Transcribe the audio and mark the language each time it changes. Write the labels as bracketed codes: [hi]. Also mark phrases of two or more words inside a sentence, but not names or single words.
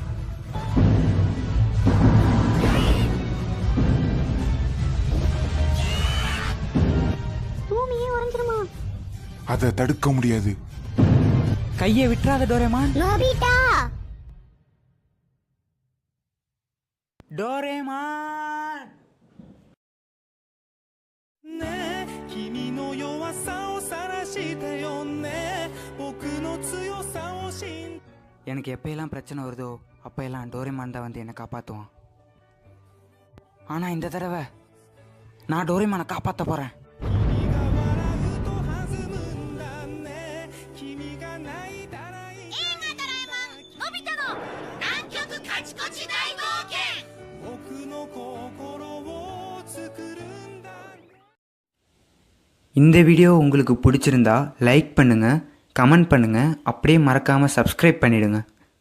[ta] பூமியே உறைஞ்சிருமா? அதை தடுக்க முடியாது. கையை விட்டுறாத டோரேமான். நோபிட்டா, டோரேமான். [ja] ね君の弱さを晒してよね僕の強さを信 [ta] எனக்கு எப்பயெல்லாம் பிரச்சனை வருதோ அப்போயெல்லாம் டோரேமான் தான் வந்து என்னை காப்பாற்றுவான். ஆனால் இந்த தடவை நான் டோரேமானை காப்பாற்ற போகிறேன். [ja] 君が笑うと弾むんだね君が泣いたらいい映画ドラえもんのび太の南極カチコチ大冒険僕の心を作るんだ。 [ta] இந்த வீடியோ உங்களுக்கு பிடிச்சிருந்தா லைக் பண்ணுங்கள், கமெண்ட் பண்ணுங்கள், அப்படியே மறக்காமல் சப்ஸ்கிரைப் பண்ணிவிடுங்க.